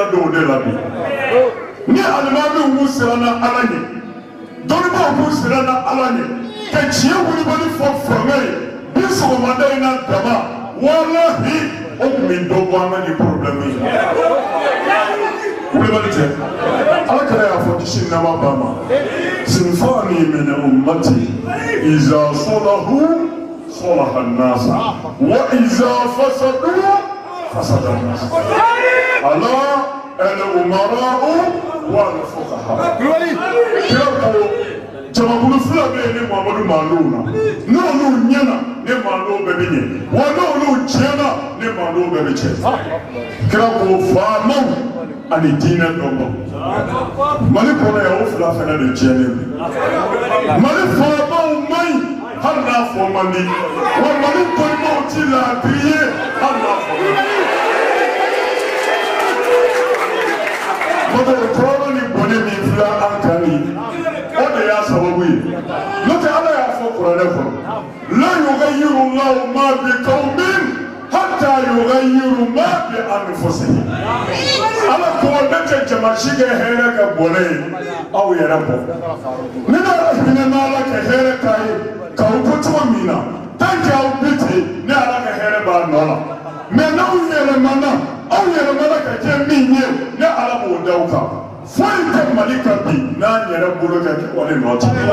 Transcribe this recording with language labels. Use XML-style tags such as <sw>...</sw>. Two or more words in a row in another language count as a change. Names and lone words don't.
<bm>dɔw de la bi ni alimamiw k'u siranna ala ɲɛ dɔnnibaw k'u siranna ala ɲɛ ka tiɲɛ wulibali fɔ fanga ye bi sɔgɔmada in na dama walahi o tun bɛ dɔ bɔ an ka nin problème ye wulibali tɛ ala kɛra y'a fɔ kisi nama ba ma</bm> <ar>صنفان من أمتي إذا صلحا صلح الناس وإذا فسدا فسد الناس ألا الأمراء والفقهاء</ar> <bm>kira jamakulu fila bɛ yen ni Muhamadu maandow na n'olu ɲɛna ni maandow bɛɛ bɛ ɲɛ wa n'olu tiɲɛna ni maandow bɛɛ bɛ tiɲɛ kira ko faamaw ani diinɛ dɔnbaw mali kɔnɔ yan o fila fana de tiɲɛnen don mali faamaw hali n'a fɔ man di wa Mali balimaw ti laadiri ye hali n'a fɔ man di. N'o tɛ tɔɔrɔ ni bɔnɛ min filɛ an kan nin o de y'a sababu ye n'o tɛ Ala y'a fɔ kuranɛ kɔnɔ</bm> <ar>لا يغير الله ما بقوم حتى يغيروا ما بأنفسهم.</ar> <bm>Ala ko ne tɛ jama si kɛ hɛrɛ ka bɔnɛ ye aw yɛrɛ bɔ ni ne yɛrɛ hinɛ n'Ala ka hɛrɛ k'a ye k'aw bɔ cogo min na</bm> <fr>tant que</fr> <bm>aw bɛ ten ne Ala ka hɛrɛ b'a nɔ la mais n'aw yɛlɛmana aw yɛlɛmana ka kɛ min ye ne Ala b'o da aw kan foyi tɛ Mali kan bi n'an yɛrɛ bolo ka kɛ wale nɔ tɛ</bm>